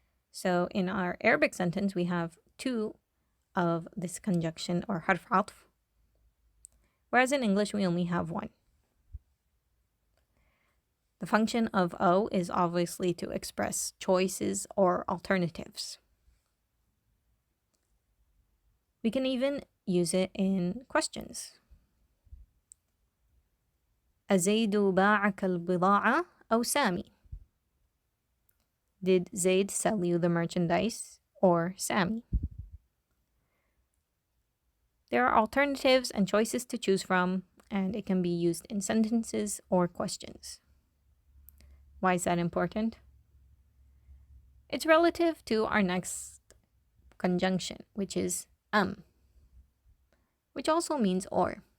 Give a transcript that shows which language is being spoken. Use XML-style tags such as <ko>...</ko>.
<en>So in our Arabic sentence, we have two of this conjunction or حرف عطف, whereas in English, we only have one. The function of O is obviously to express choices or alternatives. We can even use it in questions.</en> <ar>أزيد باعك البضاعة أو سامي?</ar> <en>Did Zaid sell you the merchandise or Sammy? There are alternatives and choices to choose from, and it can be used in sentences or questions. Why is that important? It's relative to our next conjunction, which is which also means or.</en>